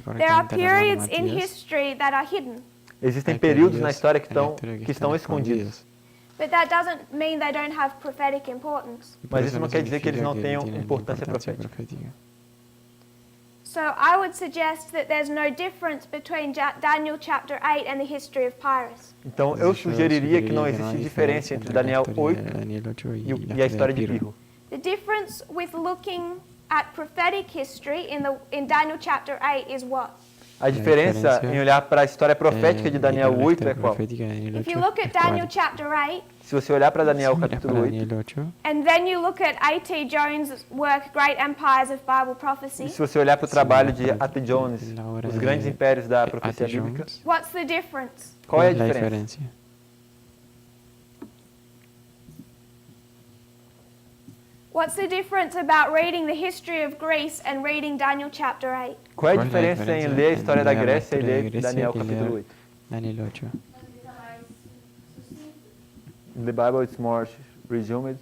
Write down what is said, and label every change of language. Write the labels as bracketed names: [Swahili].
[English] there are periods in history that are hidden. [Portuguese] existem períodos na história que estão escondidos. [English] But that doesn't mean they don't have prophetic importance. [Portuguese] Mas isso não quer dizer que eles não tenham importância profética. [English] So I would suggest that there's no difference between Daniel chapter 8 and the history of Pyrrhus. [Portuguese] Então eu sugeriria que não existe diferença entre Daniel 8 e a história de Pirro. [English] The difference with looking at prophetic history in Daniel chapter 8 is what? [Portuguese] A diferença em olhar para a história profética de Daniel 8 é qual? [English] If you look at Daniel chapter 8, [Portuguese] Se você olhar para Daniel capítulo 8, [English] and then you look at A.T. Jones' work, Great Empires of Bible [Portuguese] e [English] Prophecy, [Portuguese] se você olhar para o trabalho de A.T. Jones, Os Grandes Impérios da Profecia Bíblica, [English] what's the difference? [Portuguese] qual é a diferença? [English] What's the difference about reading the history of Greece and reading Daniel chapter 8? [Portuguese] Qual é a diferença em ler a história da Grécia e ler Daniel capítulo 8? Daniel 8. [English] In the Bible it's more resumed,